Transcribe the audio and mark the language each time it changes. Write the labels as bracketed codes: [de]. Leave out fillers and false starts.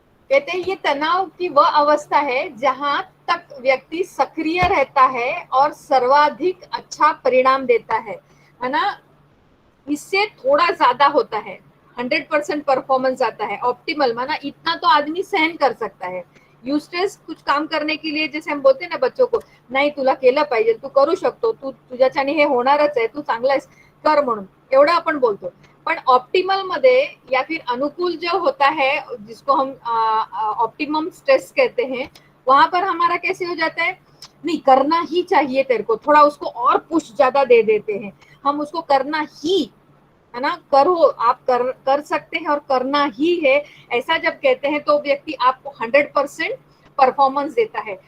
[hi] कहते हैं ये तनाव की वह अवस्था है जहां तक व्यक्ति सक्रिय रहता है और सर्वाधिक अच्छा परिणाम देता है ना। इससे थोड़ा ज्यादा होता है, 100% परफॉर्मेंस आता है। ऑप्टिमल माना इतना तो आदमी सहन कर सकता है। युस्ट्रेस कुछ काम करणे के लिए, जैसे हम बोलते ना बच्चों को, [mr] नाही तुला केलं पाहिजे, तू करू शकतो, तू तुझ्याच्याने हे होणारच आहे, तू चांगला आहेस, कर म्हणून, एवढं आपण बोलतो। पण ऑप्टिमल मध्ये [hi] या फिर अनुकूल जो होता है, जिसको हम ऑप्टिमम स्ट्रेस कहते हैं, वहां पर हमारा कैसे हो जाता है, नहीं करना ही चाहिए तेरे को, थोड़ा उसको और पुश ज्यादा दे देते हैं, हम उसको करना ही है ना, करो आप कर सकते हैं और करना ही है, ऐसा जब कहते हैं तो व्यक्ति आपको 100% परफॉर्मेंस देता है।